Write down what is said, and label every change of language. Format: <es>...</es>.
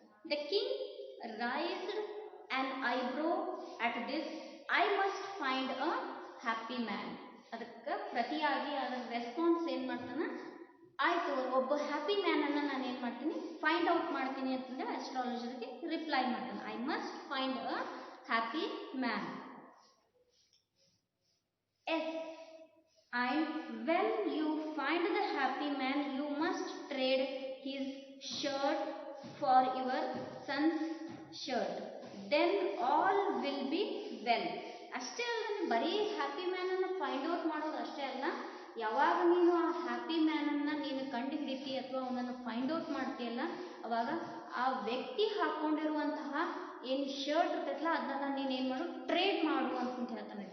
<en>The king raised an eyebrow at this I must find a happy man.</en> <kn>ಅದಕ್ಕೆ ಪ್ರತಿಯಾಗಿ ಅದರ response ಏನು ಮಾಡ್ತಾನೆ, ಆಯಿತು ಒಬ್ಬ ಹ್ಯಾಪಿ ಮ್ಯಾನನ್ನು ನಾನು ಏನು ಮಾಡ್ತೀನಿ, ಫೈಂಡ್ ಔಟ್ ಮಾಡ್ತೀನಿ ಅಂತಂದರೆ ಅಸ್ಟ್ರಾಲಜರ್ಗೆ ರಿಪ್ಲೈ ಮಾಡ್ತಾನೆ,</kn> <en>I must find a happy man. Yes, and when you find the happy man you must trade his shirt for your son's shirt, then all will be well.</en> <kn>ಅಷ್ಟೇ ಅಲ್ಲ, ಬರೀ happy ಮ್ಯಾನನ್ನು find out ಮಾಡೋದು ಅಷ್ಟೇ ಅಲ್ಲ, ಯಾವಾಗ ನೀನು ಆ happy ಮ್ಯಾನನ್ನು ನೀನು ಕಂಡು ಹಿಡಿತಿ ಅಥವಾ ಅವನನ್ನು ಫೈಂಡ್ ಔಟ್ ಮಾಡ್ತೀಯಲ್ಲ, ಅವಾಗ ಆ ವ್ಯಕ್ತಿ ಹಾಕೊಂಡಿರುವಂತಹ ಏನು ಶರ್ಟ್ ಇರ್ತೈತಲ್ಲ ಅದನ್ನ ನೀನು ಏನು ಮಾಡು ಟ್ರೇಡ್ ಮಾಡು ಅಂತ ಹೇಳ್ತಾನೆ.</kn>